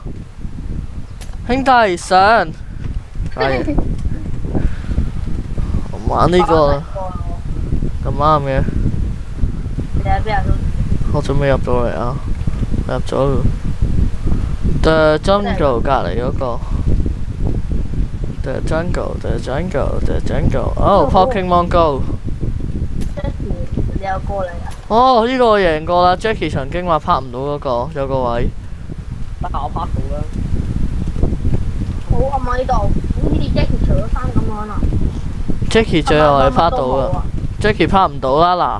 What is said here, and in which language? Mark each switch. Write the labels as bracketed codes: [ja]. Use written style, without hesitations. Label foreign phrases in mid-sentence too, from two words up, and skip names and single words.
[yue] 兄弟上，係玩呢個啦，咁啱嘅。你喺邊啊？我仲未入到嚟啊，我入咗啦。The Jungle 隔離嗰個。The Jungle，The Jungle，The Jungle。哦，Pokemon Go。你有過嚟啊？哦，呢個我贏過啦。Jackie 曾經話拍唔到嗰個，有個位。得我拍到啦。好暗啊呢度，好似 Jackie 除咗衫咁樣啊！ Jackie 最後係拍到噶，Jackie 拍唔到啦